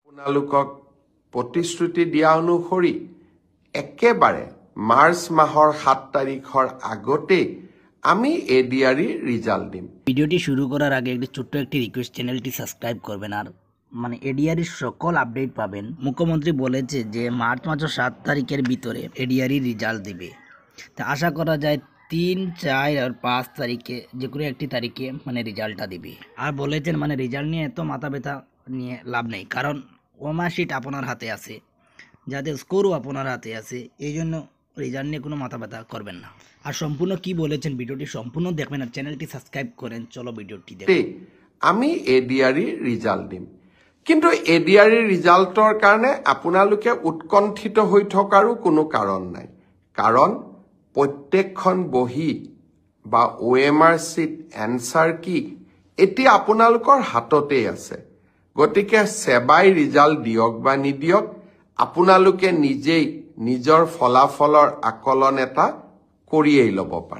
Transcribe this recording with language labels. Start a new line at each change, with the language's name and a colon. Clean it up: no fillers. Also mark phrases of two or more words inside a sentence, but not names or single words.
Assamese: আপোনালোকক প্ৰতিশ্ৰুতি দিয়া অনুসৰি একেবাৰে মাৰ্চ মাহৰ 7 তাৰিখৰ আগতে আমি এডিআরই রেজাল্ট দিম।
Bangla: ভিডিওটি শুরু করার আগে একটি ছোট্ট একটি রিকোয়েস্ট, চ্যানেলটি সাবস্ক্রাইব করবেন আর এডিআরই সকল আপডেট পাবেন। মুখ্যমন্ত্রী বলেছে যে মার্চ মাসের 7 তারিখের ভিতরে এডিআরই রেজাল্ট দিবে। তা আশা করা যায় 3, 4 আর 5 তারিখে যে কোনো একটি তারিখে রেজাল্টটা দিবে। আর বলেছেন রেজাল্ট নিয়ে এত মাথা ব্যথা নিয়ে লাভ নেই, কারণ ওমার্কশিট আপনার হাতে আছে, যাদের স্কোরও আপনার হাতে আছে, এই জন্য রেজাল্ট নিয়ে কোনো মাথা ব্যথা করবেন না। আর সম্পূর্ণ কি বলেছেন ভিডিওটি সম্পূর্ণ দেখবেন আর চ্যানেলটি সাবস্ক্রাইব করেন। চলো ভিডিওটি দেখুন।
Assamese: আমি এডিআরই রেজাল্ট দিম, কিন্তু এডিআরই রেজাল্টৰ কাৰণে আপোনালোকে উৎকণ্ঠিত হৈ থকাৰো কোনো কাৰণ নাই, কাৰণ প্ৰত্যেকখন বহি বা OMR
English: sheet answer key
Assamese: এতিয়া আপোনালোকৰ হাততে আছে। গতিকে সেবাই রেজাল্ট দিয়ক বা নিদিয়ক, আপোনালোকে নিজেই নিজৰ ফলাফলৰ আকলন এটা কৰিয়েই ল'ব পাৰে।